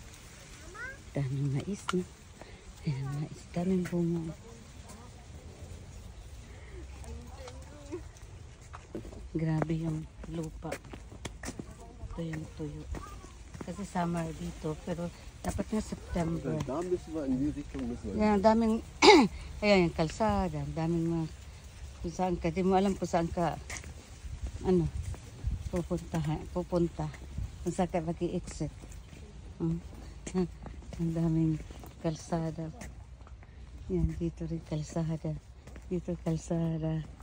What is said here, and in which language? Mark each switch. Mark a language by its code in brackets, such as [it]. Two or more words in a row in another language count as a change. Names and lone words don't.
[tl] Daming mais na. Ayan, mais. Daming bunga. Grabe yung lupa. Ito yung tuyo. Kasi summer dito. Pero dapat nga September. [de] Da müssen wir in die Richtung müssen wir. [tl] Yan, daming, ayan yung kalsada. Daming mga, kung saan ka. Di mo alam kung saan ka, ano, pupunta. Kung saan ka mag-i-exit. Ang daming kalsada. Yan, dito rin kalsada. Dito kalsada.